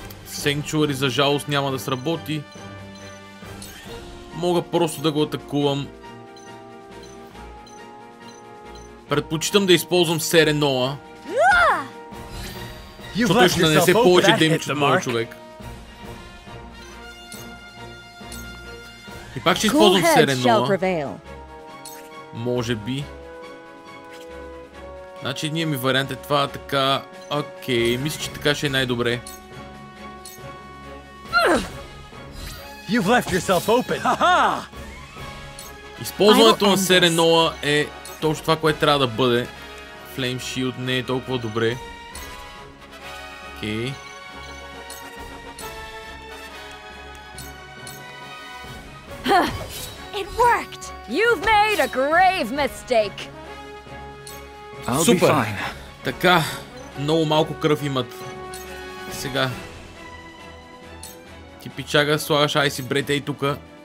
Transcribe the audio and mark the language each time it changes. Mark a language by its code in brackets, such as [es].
[bg] Sanctuary за жалост няма да сработи. Мога просто да го атакувам. Предпочитам да използвам Сереноа. Защото ще нанесе повече демидж от моя човек. И пак ще използвам Сереноа. Може би. Значи едният ми вариант е това, така... Окей, мисля, че така ще е най-добре. [en] You've left yourself open. [bg] Използването на Сереноа е точно това, което трябва да бъде. Flame Shield не е толкова добре. Окей. [en] You've made a grave mistake. [bg] Супер! Така, много малко кръв имат. Сега. Ти пичага, слагаш Icy Breath ей тука.